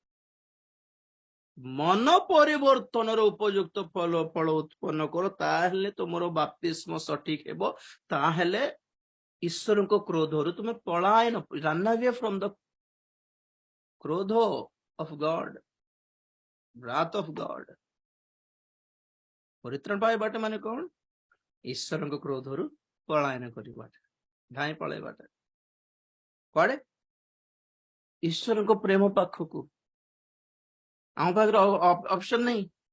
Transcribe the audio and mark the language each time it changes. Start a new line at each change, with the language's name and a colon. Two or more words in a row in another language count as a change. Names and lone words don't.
Odia: ମନ ପରିବର୍ତ୍ତନର ଉପଯୁକ୍ତ ଫଳ ଉତ୍ପନ୍ନ କର, ତାହେଲେ ତୁମର ବାପ୍ତିସ୍ମ ସଠିକ ହେବ। ତାହେଲେ ଈଶ୍ୱରଙ୍କ କ୍ରୋଧରୁ ତୁମେ ପଳାୟନ,
English: run away from the
Odia: କ୍ରୋଧ
English: of God, wrath of God।
Odia: ପରିତ୍ରାଣ ପାଇବାଟା ମାନେ କଣ? ଈଶ୍ୱରଙ୍କ କ୍ରୋଧରୁ ପଳାୟନ କରିବାଟା, ଧାଇଁ ପଳେଇବାଟା। କୁଆଡେ? ଈଶ୍ୱରଙ୍କ ପ୍ରେମ ପାଖକୁ। ଆମ ପାଖରେ ଅପସନ ନାହିଁ।